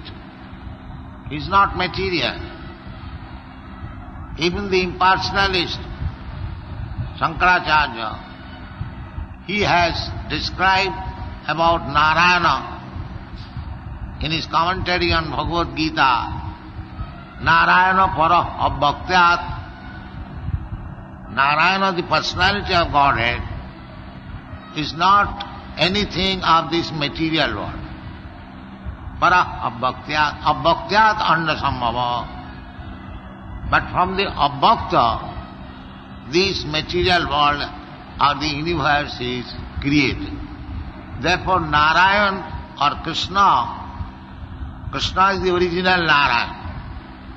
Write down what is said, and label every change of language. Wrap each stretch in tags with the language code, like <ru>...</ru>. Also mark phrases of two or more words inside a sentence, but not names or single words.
<en>He is not material. Even the impersonalist, Shankaracharya, he has described about Narayana in his commentary on Bhagavad Gita,</en> <sa>Narayana para abhaktyat.</sa> <en>Narayana, the personality of Godhead, is not anything of this material world.</en> <sa>Para abhaktyat, abhaktyat andasambhava.</sa> <en>But from the abhakta, this material world or the universe is created. Therefore Narayan or Krishna, Krishna is the original Narayan.</en>